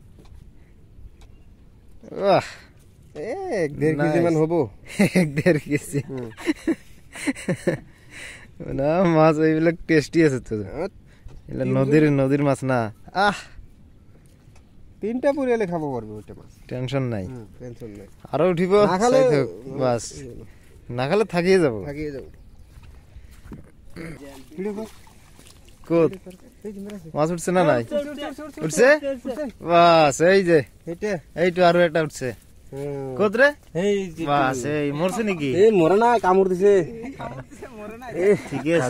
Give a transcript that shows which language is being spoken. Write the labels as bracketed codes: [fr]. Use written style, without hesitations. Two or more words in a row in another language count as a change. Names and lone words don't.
[bn] এক দেড় কেজি মান হবো এক দেড় কেজি না মাছ এইবিলাক টেস্টি আছে তো নদীর মাছ না তিনটা পুরিয়ালে খাবো পারবে ওইটা মাছ টেনশন নাই টেনশন নাই আরো উঠিব বাস না খালে থাকিয়ে যাব কোত মাছ উঠছে না নাই উঠছে বাস এই যে এইটা আরো একটা উঠছে কোত রে বাস এই মরছে নাকি এই মরে না কামড় দিছে ঠিকই আছে